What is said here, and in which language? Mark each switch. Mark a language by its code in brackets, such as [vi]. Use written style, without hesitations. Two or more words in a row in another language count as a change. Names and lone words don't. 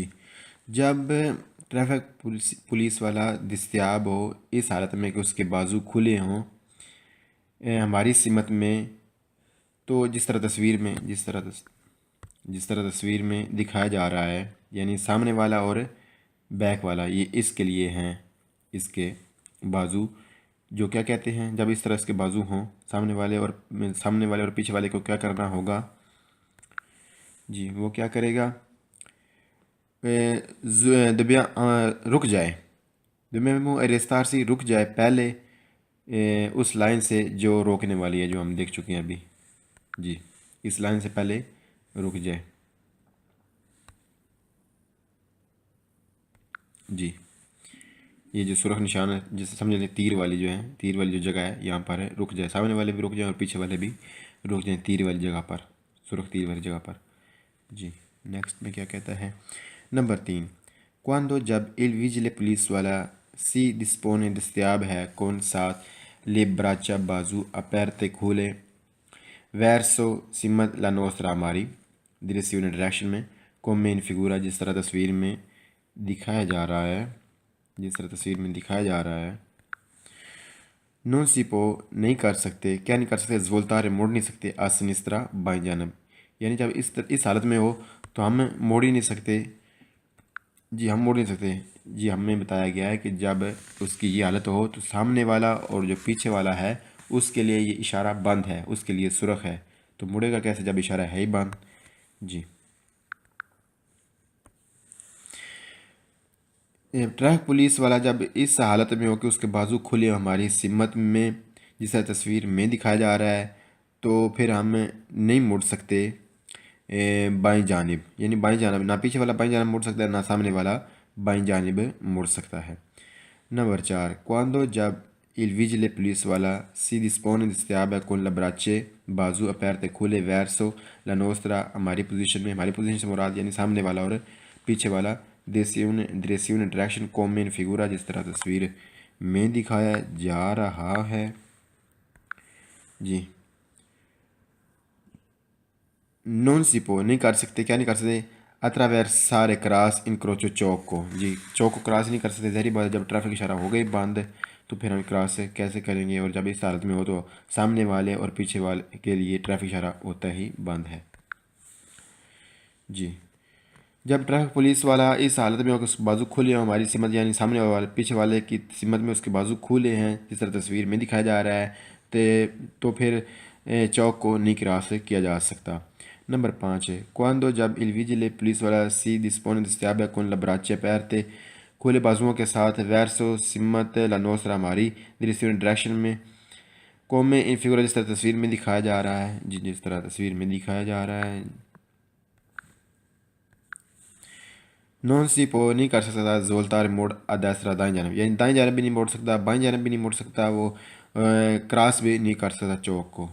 [ur] جب ٹریفک پولیس والا دستیاب ہو اس حالت میں کہ اس کے بازو کھلے ہوں ہماری سمت میں، تو جس طرح تصویر میں دکھایا جا رہا ہے، یعنی سامنے والا اور بیک والا، یہ اس کے لیے ہیں، اس کے بازو جو کیا کہتے ہیں، جب اس طرح اس کے بازو ہوں سامنے والے اور پیچھے والے کو کیا کرنا ہوگا جی، وہ کیا کرے گا، رک جائے، [it] dobbiamo arrestarsi [ur] رک جائے پہلے اس لائن سے جو روکنے والی ہے، جو ہم دیکھ چکے ہیں ابھی جی، اس لائن سے پہلے رک جائے جی۔ یہ جو سرخ نشان ہے جسے سمجھ لیں تیر والی جو جگہ ہے، یہاں پر ہے رک جائے، سامنے والے بھی رک جائیں اور پیچھے والے بھی رک جائیں تیر والی جگہ پر، سرخ تیر والی جگہ پر جی۔ نیکسٹ میں کیا کہتا ہے، نمبر 3، quando جب [it] il vigile [ur] پولیس والا [it] si dispone [ur] دستیاب ہے con ساتھ [it] le braccia [ur] بازو aperte کھولے verso سمت [it] la nostra [ur] ہماری direzione ڈائریکشن میں [it] come in figura [ur] جس طرح تصویر میں دکھایا جا رہا ہے، [it] non si può [ur] نہیں کر سکتے، کیا نہیں کر سکتے، svoltare موڑ نہیں سکتے [it] a sinistra [ur] بائیں جانب، یعنی جب اس حالت میں ہو تو ہم موڑ ہی نہیں سکتے جی، ہم موڑ نہیں سکتے جی۔ ہمیں بتایا گیا ہے کہ جب اس کی یہ حالت ہو تو سامنے والا اور جو پیچھے والا ہے اس کے لیے یہ اشارہ بند ہے، اس کے لیے سرخ ہے، تو مڑے گا کیسے جب اشارہ ہے ہی بند جی۔ ٹریفک پولیس والا جب اس حالت میں ہو کہ اس کے بازو کھلے ہماری سمت میں جس طرح تصویر میں دکھایا جا رہا ہے، تو پھر ہم نہیں مڑ سکتے بائیں جانب، یعنی بائیں جانب نہ پیچھے والا بائیں جانب مڑ سکتا ہے، نہ سامنے والا بائیں جانب مڑ سکتا ہے۔ نمبر 4، quando جب [it] il vigile [ur] پولیس والا [it] si dispone [ur] دستیاب ہے [it] con le braccia [ur] بازو aperte کھلے [it] verso la nostra [ur] ہماری پوزیشن سے مراد یعنی سامنے والا اور پیچھے والا direzione ڈائریکشن [it] come in figura [ur] جس طرح تصویر میں دکھایا جا رہا ہے جی۔ [it] non si può [ur] نہیں کر سکتے، کیا نہیں کر سکتے، attraversare کراس incrocio چوک کو جی، چوک کو کراس نہیں کر سکتے، ظاہری بات ہے جب ٹریفک اشارہ ہو گئی بند تو پھر ہم کراس کیسے کریں گے، اور جب اس حالت میں ہو تو سامنے والے اور پیچھے والے کے لیے ٹریفک اشارہ ہوتا ہی بند ہے جی۔ جب ٹریفک پولیس والا اس حالت میں ہو کہ اس کے بازو کھلے ہوں ہماری سمت، یعنی سامنے والے پیچھے والے کی سمت میں اس کے بازو کھلے ہیں جس طرح تصویر میں دکھایا جا رہا ہے، تو پھر چوک کو نہیں کراس کیا جا سکتا۔ نمبر 5 ہے quando جب [it] il vigile [ur] پولیس والا سی dispone دستیاب ہے [it] con le braccia aperte [ur] کھلے بازوؤں کے ساتھ verso سمت [it] la nostra [ur] mari direzione ڈائریکشن میں [it] come in figura [ur] جس طرح تصویر میں دکھایا جا رہا ہے، جی جس طرح تصویر میں دکھایا جا رہا ہے۔ [it] non si può [ur] نہیں کر سکتا زولتار موڑ [it] a destra [ur] دائیں جانب، یعنی دائیں جانب بھی نہیں موڑ سکتا، بائیں جانب بھی نہیں موڑ سکتا، وہ کراس بھی نہیں کر سکتا چوک کو۔